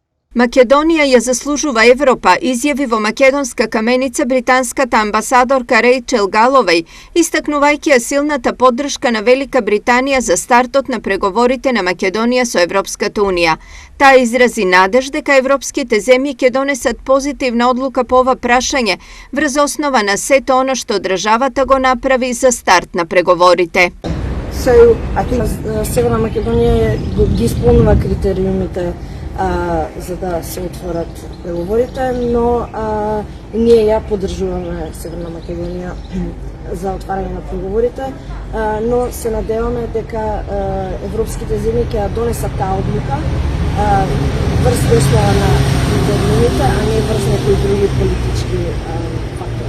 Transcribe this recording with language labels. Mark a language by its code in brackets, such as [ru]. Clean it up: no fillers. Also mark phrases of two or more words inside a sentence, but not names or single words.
[mk] Македонија ја заслужува Европа, изјави во македонска каменица британската амбасадорка Рејчел Галовеј, истакнувајќи ја силната поддршка на Велика Британија за стартот на преговорите на Македонија со Европската Унија. Таа изрази надеж дека европските земји ќе донесат позитивна одлука по ова прашање, врз основа на сето оно што државата го направи за старт на преговорите. [en] So, I think [mk] Северна Македонија ги исполнува критериумите за да се отворат преговорите, но ние ја поддржуваме Северна Македонија за отварање на преговорите, но се надеваме дека европските земји ќе донесат таа одлука врз основа на критериумите, а не врз некои други политички фактори.